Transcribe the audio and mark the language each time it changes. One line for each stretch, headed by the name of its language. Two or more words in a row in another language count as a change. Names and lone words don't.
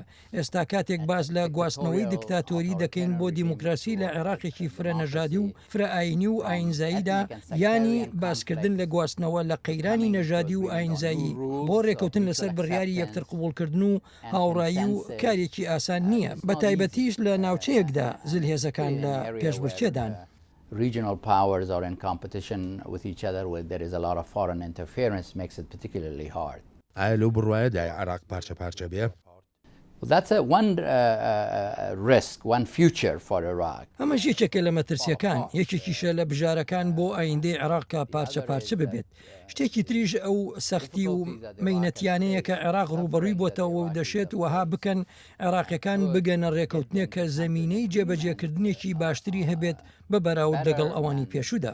Central Kurdish: ئێستا کاتێک باس لە گواستنەوەی دیکتاتۆری دەکەین بۆ دیموکراسی لە عێراقێکی فرە نەژادی و فرە ئاینی و ئاینزاییدا، ینی باسکردن لە گواستنەوە لە قەیرانی نەژادی و ئاینزایی بۆ ڕێکەوتن لەسەر بڕیاری یەکتر قبولکردن و هاوڕایی و کارێکی ئاسان نییە، بە تایبەتیش لە ناوچەیەکدا زلهێزەکان لە پێشبڕکێدان.
English: Regional powers are in competition with each other, where there is a lot of foreign interference, makes it particularly hard.
Central Kurdish: ئایا لەو بڕواایەدای عێراق پارچە پارچە بێ؟
English: Well, that's one risk, one future for Iraq.
Central Kurdish: ئەمەش یەکێکە لە مەترسیەکان، یەکێکیشە لە بژارەکان بۆ ئایندەی عێراقکە پارچە پارچە ببێت. شتێکی تریژ ئەو سەختی و مەینەتیانەیە کە عێراق ڕوبەڕووی بۆتەوە و دەشێت وەها بکەن عێراقیەکان بگەنە ڕێکەوتنێک کە زەمینەی جێبەجێکردنێکی باشتری هەبێت بە بەراورد لەگەڵ ئەوانی پێشوودا.